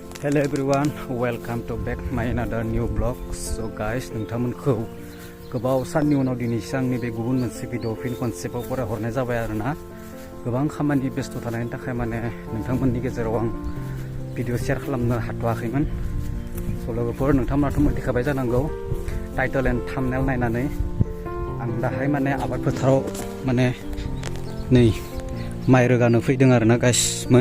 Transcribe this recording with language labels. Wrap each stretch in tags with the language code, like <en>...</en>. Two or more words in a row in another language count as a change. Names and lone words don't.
<en>Hello everyone, welcome to back my another new vlog. So guys,</en> <brx>नोंथांमोनखौ गोबाव साननि उनाव दिनैसो आंनि बे गुबुन मोनसे भिडिअ फिन कनसेप्टआव फरायहरनाय जाबाय आरोना गोबां खामानि बेस्थ थानायनि थाखाय माने नोंथांमोननि गेजेराव आं भिडिअ शेयार खालामनो हाथ'वाखैमोन। स' लोगोफोर नोंथांमोनाथ' मिथिखाबाय जानांगौ</brx> <en>title and thumbnail</en> <brx>नायनानै आं दाहाय माने आबाद फोथाराव माने नै माइ रोगानो फैदों आरोना गाइसमोन।</brx>